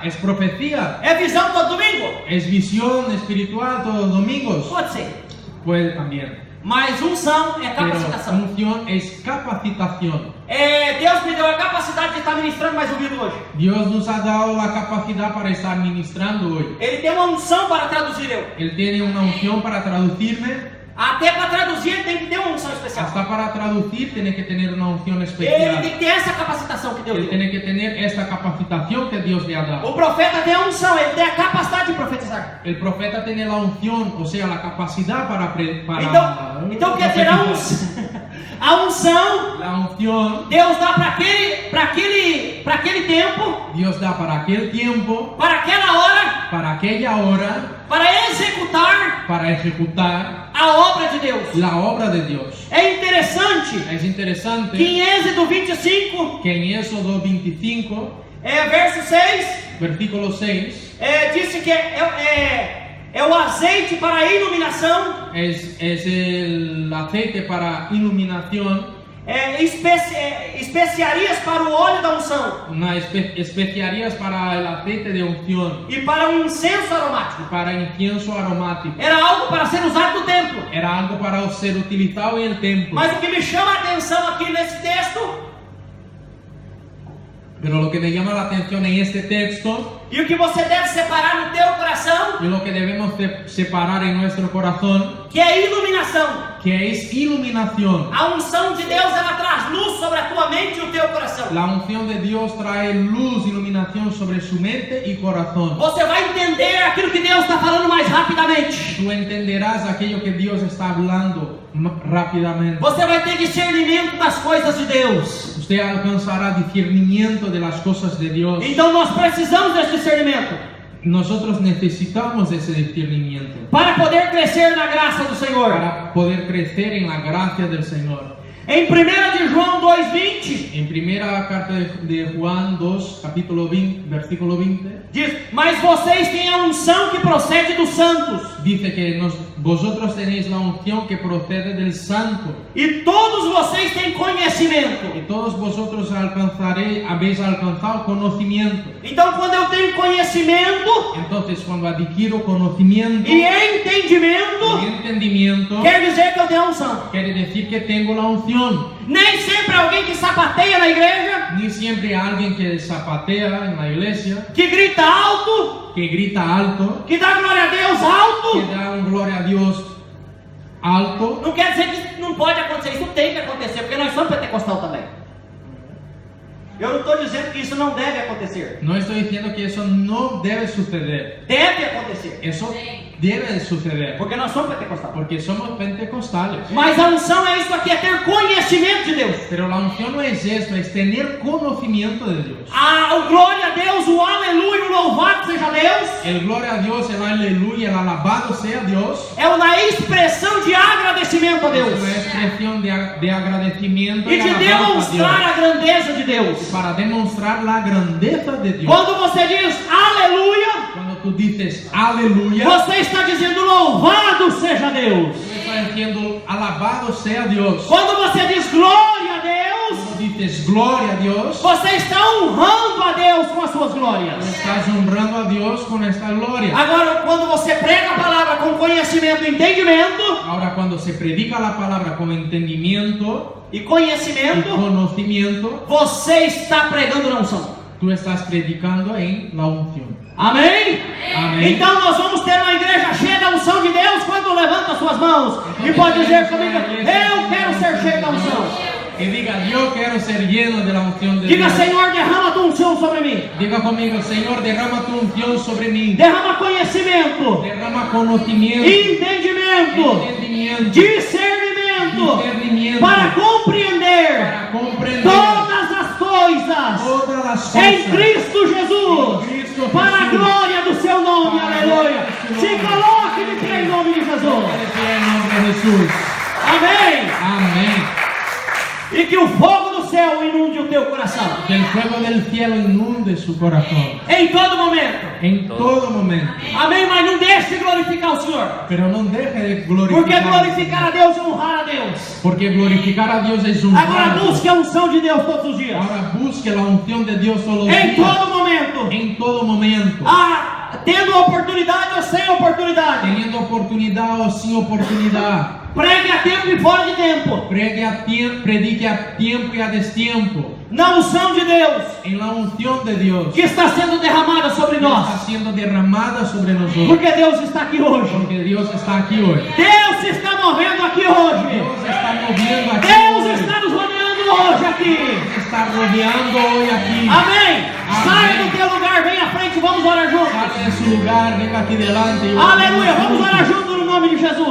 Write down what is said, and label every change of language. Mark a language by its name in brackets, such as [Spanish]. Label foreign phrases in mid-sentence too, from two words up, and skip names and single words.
[Spanish] Es profecía. [Portuguese] É visão todo domingo? [Spanish] Es visión espiritual todos los domingos. [Portuguese] Pode ser. [Spanish] Puede también. [Portuguese] Mas unção é [Spanish] Pero [Portuguese] capacitação. [Spanish] unción es capacitación. [Portuguese] Deus me deu a capacidade de estar ministrando mais ouvido hoje. [Spanish] Dios nos ha dado la capacidad para estar ministrando hoy. [Portuguese] Ele tem uma unção para traduzir eu. [Spanish] Él tiene una unción para traducirme. [Portuguese] Até para traduzir ele tem que ter uma unção especial. [Spanish] Hasta para traducir tiene que tener una unción [Portuguese] Ele [Spanish] especial. [Portuguese] tem que ter essa capacitação que Deus [Spanish] Él [Portuguese] deu. [Spanish] tiene que tener esta capacitación que Dios le ha dado. [Portuguese] O profeta tem a unção, ele tem a capacidade de profetizar. [Spanish] El profeta tiene la unción, o sea, la capacidad para [Portuguese] Então quer dizer, a unção [Spanish] La unción [Portuguese] Deus dá para aquele tempo, [Spanish] Dios da para aquel tiempo, [Portuguese] para aquela hora, [Spanish] para aquella hora, [Portuguese] para executar [Spanish] para ejecutar [Portuguese] a obra de Deus. [Spanish] la obra de Dios. [Portuguese] É interessante [Spanish] Es interesante [Portuguese] que em Êxodo 25, [Spanish] que en Éxodo 25, [Portuguese] verso 6, [Spanish] versículo 6, [Portuguese] disse que é o azeite para a iluminação, [Spanish] es el aceite para iluminación, [Portuguese] especiarias para o óleo da unção [Spanish] especiarías para el aceite de unción [Portuguese] e para um incenso aromático. [Spanish] y para incienso aromático. [Portuguese] Era algo para ser usado no templo. [Spanish] Era algo para ser utilizado en el templo. [Portuguese] Mas o que me chama a atenção aqui nesse texto, [Spanish] Pero lo que me llama la atención en este texto [Portuguese] e o que você deve separar no teu coração, [Spanish] y lo que debemos separar en nuestro corazón, [Portuguese] que é iluminação. [Spanish] que es iluminación. [Portuguese] A unção de Deus, ela traz luz sobre a tua mente e o teu coração. [Spanish] La unción de Dios trae luz, iluminación sobre su mente y corazón. [Portuguese] Você vai entender aquilo que Deus está falando mais rapidamente. [Spanish] Tú entenderás aquello que Dios está hablando rápidamente. [Portuguese] Você vai ter discernimento das coisas de Deus. [Spanish] Usted alcanzará discernimiento de las cosas de Dios. [Portuguese] Então nós precisamos desse discernimento [Spanish] Nosotros necesitamos ese discernimiento [Portuguese] para poder crescer na graça do Senhor. [Spanish] para poder crecer en la gracia del Señor. [Portuguese] Em 1 de João 2:20 [Spanish] En primera carta de Juan 2, capítulo 20, versículo 20, [Portuguese] diz: mas vocês têm a unção que procede dos santos, [Spanish] dice que vosotros tenéis la unción que procede del Santo, [Portuguese] e todos vocês têm conhecimento. [Spanish] y todos vosotros habéis alcanzado conocimiento. [Portuguese] Então, quando eu tenho conhecimento [Spanish] Entonces, cuando adquiero conocimiento [Portuguese] e entendimento, [Spanish] y entendimiento, [Portuguese] quer dizer que eu tenho a unção. [Spanish] quiere decir que tengo la unción. [Portuguese] Nem sempre alguém que sapateia na igreja, [Spanish] Ni siempre alguien que zapatea en la iglesia, [Portuguese] que grita alto, [Spanish] que grita alto, [Portuguese] que dá glória a Deus alto, [Spanish] que da un gloria a Dios alto, [Portuguese] não quer dizer que não pode acontecer. Isso tem que acontecer, porque nós somos pentecostal também. Eu não estou dizendo que isso não deve acontecer. [Spanish] no estoy diciendo que eso no debe suceder. [Portuguese] Deve acontecer, [Spanish] Eso debe de suceder, [Portuguese] porque nós somos pentecostais. [Spanish] porque somos pentecostales. [Portuguese] Mas a unção é isso aqui, é ter conhecimento de Deus. [Spanish] Pero la unción no es eso, es tener conocimiento de Dios. [Portuguese] O glória a Deus, o aleluia, o louvado seja Deus, [Spanish] El gloria a Dios, el aleluya, el alabado sea Dios. [Portuguese] é uma expressão de agradecimento a Deus [Spanish] Es una expresión de agradecimiento [Portuguese] e [Spanish] y de alabanza a [Portuguese] demonstrar [Spanish] Dios, [Portuguese] a grandeza de Deus. [Spanish] para demostrar la grandeza de Dios. [Portuguese] Quando você diz aleluia, [Spanish] Cuando tú dices aleluya, [Portuguese] você está dizendo louvado seja Deus. [Spanish] tú estás diciendo alabado sea Dios. [Portuguese] Quando você diz glória a Deus, [Spanish] Cuando dices gloria a Dios, [Portuguese] você está honrando a Deus com as suas [Spanish] tú [Portuguese] glórias. [Spanish] estás honrando a Dios con esta gloria. [Portuguese] Agora, quando você prega a palavra com conhecimento e entendimento, [Spanish] Ahora, cuando se predica la palabra con entendimiento [Portuguese] e [Spanish] y [Portuguese] conhecimento, [Spanish] conocimiento, [Portuguese] você está pregando na unção. [Spanish] tú estás predicando en la unción. [Portuguese] Amém? Amém. Então nós vamos ter uma igreja cheia da unção de Deus quando levanta as suas mãos e pode dizer comigo: eu quero ser cheio da unção. [Spanish] Que diga, yo quiero ser lleno de la unción de [Portuguese] Diga: [Spanish] Dios. [Portuguese] Senhor, derrama a tua unção sobre mim. [Spanish] Diga conmigo, Señor, derrama tu unción sobre mí. [Portuguese] Derrama conhecimento, [Spanish] Derrama conocimiento, [Portuguese] entendimento, [Spanish] entendimiento, [Portuguese] discernimento para compreender [Spanish] para comprender [Portuguese] todas as coisas [Spanish] todas las [Portuguese] em [Spanish] cosas [Portuguese] Cristo Jesus, em Cristo para a Jesus. glória do seu nome. Para a Aleluia. glória do seu Se nome. coloque de pé em nome de Jesus. [Spanish] En el nombre de Jesús. [Portuguese] Amém. [Spanish] Amén. [Portuguese] E que o fogo do céu inunde o teu coração [Spanish] Que el fuego del cielo inunde su corazón [Portuguese] em todo momento. [Spanish] en todo momento. [Portuguese] Amém. Mas não deixe de glorificar o Senhor, [Spanish] Pero no deje de [Portuguese] porque [Spanish] glorificar. [Portuguese] glorificar a Deus é honrar a Deus. [Spanish] Porque glorificar a Dios es [Portuguese] Agora [Spanish] honrar a Dios. [Portuguese] busque a unção de Deus todos os dias, [Spanish] Ahora busque la unción de Dios todos los [Portuguese] em [Spanish] días. [Portuguese] todo momento. [Spanish] En todo momento. [Portuguese] Tendo oportunidade ou sem oportunidade, [Spanish] Teniendo oportunidad o sin oportunidad. [Portuguese] pregue a tempo e fora de tempo, [Spanish] Predique a tiempo y a destiempo. [Portuguese] na unção de Deus [Spanish] En la unción de Dios [Portuguese] que está sendo derramada sobre [Spanish] que está [Portuguese] nós, [Spanish] siendo derramada sobre nosotros. [Portuguese] porque Deus está aqui hoje. [Spanish] Porque Dios está aquí hoy. [Portuguese] Deus se está movendo aqui hoje. [Spanish] Dios está moviendo aquí [Portuguese] Deus [Spanish] hoy. [Portuguese] está nos rodeando hoje aqui. [Spanish] Dios está rodeando hoy aquí. [Portuguese] Amém. Saia Amém. do teu lugar, vem à frente, vamos orar juntos. [Spanish] Sale de su lugar, venga aquí delante. y [Portuguese] Aleluia, vamos [Spanish] juntos. [Portuguese] orar juntos no nome de Jesus.